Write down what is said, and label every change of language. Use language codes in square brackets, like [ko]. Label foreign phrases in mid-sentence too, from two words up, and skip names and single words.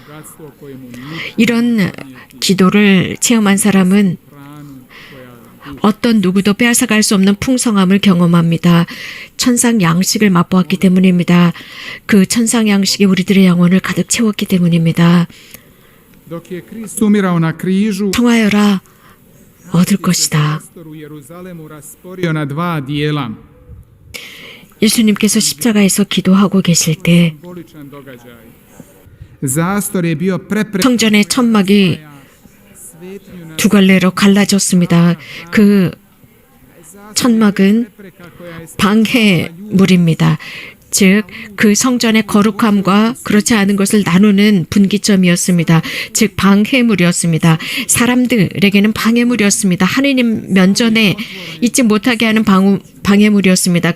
[ko] 이런 기도를 체험한 사람은 어떤 누구도 빼앗아갈 수 없는 풍성함을 경험합니다. 천상 양식을 맛보았기 때문입니다. 그 천상 양식이 우리들의 영혼을 가득 채웠기 때문입니다. [hr] Dok je Krist umirao na križu, [ko] 청하여라 얻을 것이다. [hr] u Jeruzalemu rasporio na dva dijela. [ko] 예수님께서 십자가에서 기도하고 계실 때 [hr] Simboličan događaj. Zastor je bio prepreka [ko] 성전의 천막이 [hr] svetinju na [ko] 두 갈래로 갈라졌습니다. 그 천막은 방해물입니다. 즉, 그 성전의 거룩함과 그렇지 않은 것을 나누는 분기점이었습니다. 즉, 방해물이었습니다. 사람들에게는 방해물이었습니다. 하느님 면전에 있지 못하게 하는 방해물이었습니다.